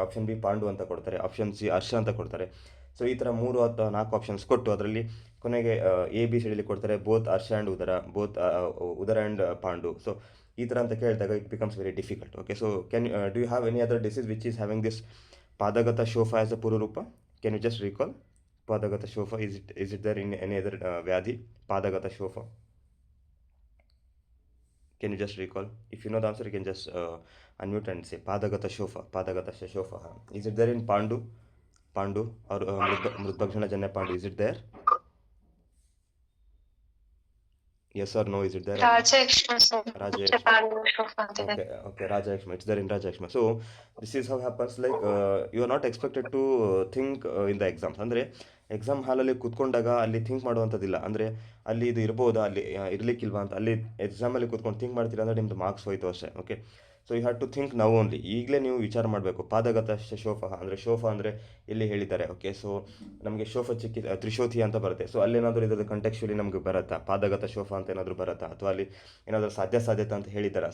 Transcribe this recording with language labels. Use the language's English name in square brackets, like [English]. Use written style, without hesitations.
[Kannada] Option B Pandu ಅಂತ ಕೊಡ್ತಾರೆ. Option C ಹರ್ಷ ಅಂತ ಕೊಡ್ತಾರೆ. ಸೊ ಈ ಥರ 3 ಅಥವಾ 4 ಆಪ್ಷನ್ಸ್ ಕೊಟ್ಟು ಅದರಲ್ಲಿ ಕೊನೆಗೆ ಎ ಬಿ ಸಿಡಿಲಿ ಕೊಡ್ತಾರೆ, [English] Both ಹರ್ಷ and ಉದರ, both ಉದರ ಆ್ಯಂಡ್ ಪಾಂಡು. [Kannada] ಸೊ ಈ ಥರ ಅಂತ ಕೇಳಿದಾಗ [English] It becomes very difficult. Okay, so can do you have any other disease which is having this ಪಾದಗತ ಶೋಫ as a ಪೂರ್ವರೂಪ? Can you just recall ಪಾದಗತ ಶೋಫ? Is it there in any other ವ್ಯಾಧಿ ಪಾದಗತ ಶೋಫ? Can you just recall? If you know the answer, you can just unmute and say Padagata Shofa. Padagata Shofa. Is it there in Pandu? Pandu or Mrudbhakshana Janya Pandu? Is it there? Yes or no? Is it there? Rajakshma. Rajakshma. Okay, Rajakshma. It's there in Rajakshma. So this is how happens. Like you are not expected to think in the exams. [Kannada] ಅಂದರೆ exam ಹಾಲಲ್ಲಿ ಕೂತ್ಕೊಂಡಾಗ ಅಲ್ಲಿ think ಮಾಡುವಂಥದ್ದಿಲ್ಲ. ಅಂದರೆ ಅಲ್ಲಿ ಇದು ಇರ್ಬೋದಾ, ಅಲ್ಲಿ ಇರಲಿಕ್ಕಿಲ್ವಾ ಅಂತ. ಅಲ್ಲಿ ಎಕ್ಸಾಮಲ್ಲಿ ಕೂತ್ಕೊಂಡು ಥಿಂಕ್ ಮಾಡ್ತೀರಾ ಅಂದರೆ ನಿಮ್ಮದು ಮಾರ್ಕ್ಸ್ ಹೋಯ್ತು ಅಷ್ಟೇ. Okay, so [English] You have to think now only. [Kannada] ಈಗಲೇ ನೀವು ವಿಚಾರ ಮಾಡಬೇಕು. ಪಾದಗತ ಶೋಫ ಅಂದರೆ ಶೋಫ ಅಂದರೆ ಇಲ್ಲಿ ಹೇಳಿದ್ದಾರೆ. ಓಕೆ, ಸೊ ನಮಗೆ ಶೋಫ ಚಿಕ್ಕಿ ತ್ರಿಶೋಥಿ ಅಂತ ಬರುತ್ತೆ. ಸೊ ಅಲ್ಲೇನಾದರೂ ಇದ್ರದ್ದು ಕಂಟೆಕ್ಚುಲಿ ನಮಗೆ ಬರುತ್ತಾ, ಪಾದಗತ ಶೋಫ ಅಂತ ಏನಾದರೂ ಬರುತ್ತಾ, ಅಥವಾ ಅಲ್ಲಿ ಏನಾದರೂ ಸಾಧ್ಯತೆ ಅಂತ ಹೇಳಿದ್ದಾರೆ.